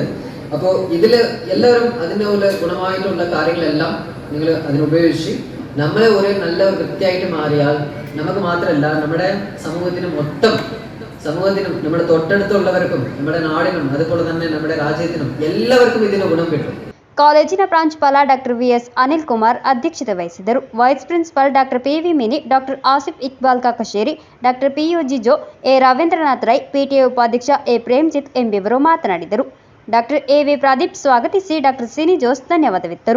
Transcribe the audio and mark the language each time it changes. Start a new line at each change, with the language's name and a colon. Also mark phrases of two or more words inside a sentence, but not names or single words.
Malayalam: അപ്പോൾ ഇതിൽ എല്ലാവരും അതിൻ്റെ പോലെ ഗുണമായിട്ടുള്ള കാര്യങ്ങളെല്ലാം നിങ്ങൾ അതിനുപയോഗിച്ച് നമ്മളെ ഒരു നല്ല വ്യക്തിയായിട്ട് മാറിയാൽ നമുക്ക് മാത്രമല്ല നമ്മുടെ സമൂഹത്തിനും നമ്മുടെ തൊട്ടടുത്തുള്ളവർക്കും നമ്മുടെ നാടിനും അതുപോലെ തന്നെ നമ്മുടെ രാജ്യത്തിനും എല്ലാവർക്കും ഇതിന് ഗുണം കിട്ടും.
Kannada: ಕಾಲೇಜಿನ ಪ್ರಾಂಶುಪಾಲ ಡಾಕ್ಟರ್ ವಿಎಸ್ ಅನಿಲ್ ಕುಮಾರ್ ಅಧ್ಯಕ್ಷತೆ ವಹಿಸಿದರು.
English: vice principal
Kannada: ಡಾಕ್ಟರ್ ಪಿವಿ ಮಿನಿ, ಡಾಕ್ಟರ್ ಆಸಿಫ್ ಇಕ್ಬಾಲ್ ಕಾಕಶೇರಿ, ಡಾಕ್ಟರ್ ಪಿಯು ಜಿಜೋ, ಎ ರವೀಂದ್ರನಾಥ್ ರೈ, ಪಿಟಿಎ ಉಪಾಧ್ಯಕ್ಷ ಎ ಪ್ರೇಮ್ಜಿತ್ ಎಂಬಿವರು ಮಾತನಾಡಿದರು. ಡಾಕ್ಟರ್ ಎವಿ ಪ್ರದೀಪ್ ಸ್ವಾಗತಿಸಿ ಡಾಕ್ಟರ್ ಸಿನಿ ಜೋಸ್ ಧನ್ಯವಾದವಿತ್ತರು.